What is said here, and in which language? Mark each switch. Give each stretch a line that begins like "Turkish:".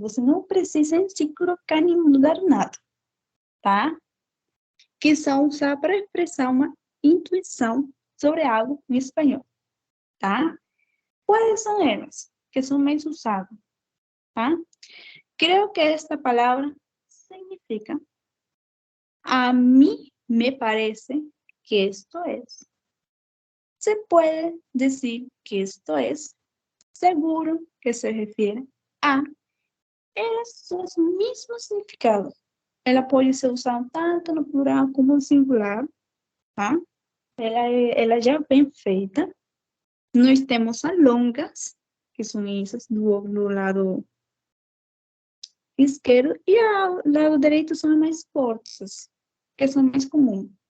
Portuguese: Você não precisa se colocar nem mudar nada, tá? Que são usadas para expressar uma intuição sobre algo em espanhol, tá? Quais são elas que são mais usadas, tá?
Spanish: Creo que esta palavra significa a mí me parece que esto es. Se puede decir que esto es seguro, que se refiere a esos mismos significados.
Portuguese: Ela pode ser usada tanto no plural como no singular, tá? Ela já vem feita. Nós temos as longas, que são essas do lado esquerdo, e ao lado direito são as mais curtas, que são mais comuns.